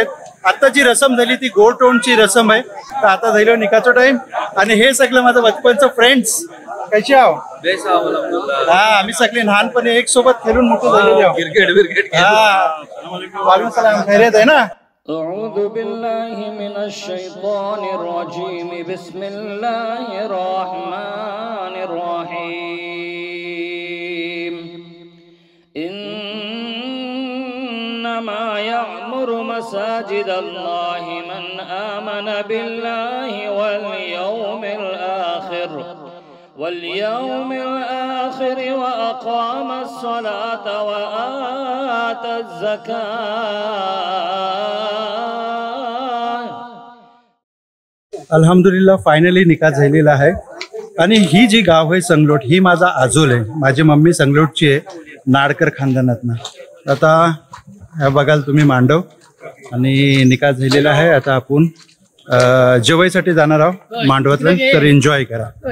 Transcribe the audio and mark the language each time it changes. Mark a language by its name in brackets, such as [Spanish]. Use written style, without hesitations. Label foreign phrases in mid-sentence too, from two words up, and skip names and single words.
[Marathi] आता जी रसम झाली ती गोड टोनची रसम आहे. तर आता झालं निकाचा टाइम आणि हे सगळं माझं बचपनचं फ्रेंड्स. कशी आहो? हा, आम्ही सगळे लहानपणी एक सोबत खेळून मोठे झालेले आहोत. क्रिकेट [Arabic] وعليكم السلام. [Marathi] खैरियत आहे ना? [Arabic] أعوذ بالله من الشيطان الرجيم بسم الله الرحمن الرحيم إنما يعمر مساجد الله من آمن بالله واليوم الآخر وأقام الصلاة وآتى الزكاة. [Marathi] अल्हम्दुलिल्लाह फायनली निकाह झालेला आहे. आणि ही जी गाव आहे संगलोट, ही माझा आजोल आहे. माझी मम्मी संगलोटची आहे, नाडकर खानदानातनं. आता बघाल तुम्ही मांडव आणि निकाह झालेला आहे. आता आपण जेवायसाठी जाणार आहोत मांडवातलं, तर एन्जॉय करा.